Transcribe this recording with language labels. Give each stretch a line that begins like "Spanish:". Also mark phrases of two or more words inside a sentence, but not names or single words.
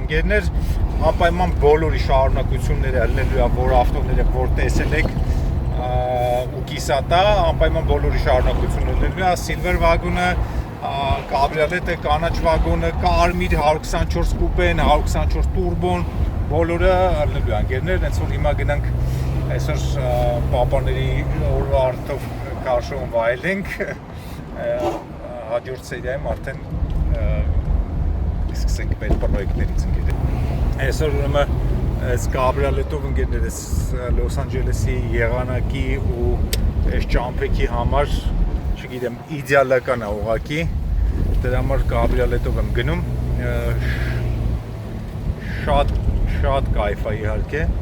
Armenian: ընկերներ, անպայման բոլորի շարունակությունները ելնելու է, որ ավտոները որ տեսել եք ու կիսատա, անպայման բոլորի շարունակությունները ելնելու է, Silver Wagon-ը, կաբրիոլետը, կանաչ վագոնը, կարմիր 124 կուպեն, 124 տուրբոն, բոլորը ելնելու է ընկերներ, հենց որ հիմա գնանք այսօր պապաների օրվա արդով
English: car show-
Armenian: ն վայելենք, հաջորդ սերիայում արդեն սկսենք մեր պրոյեկտներից ընկերներ։ Այսօր ուրեմն այս կաբրիոլետով ընկերներ ես Լոս Անջելեսի եղանակի ու այս ճամփեքի համար, չգիտեմ, իդեալական է ուղղակի, դրա համար կաբրիոլետով եմ գնում, շատ կայֆ է իհարկե,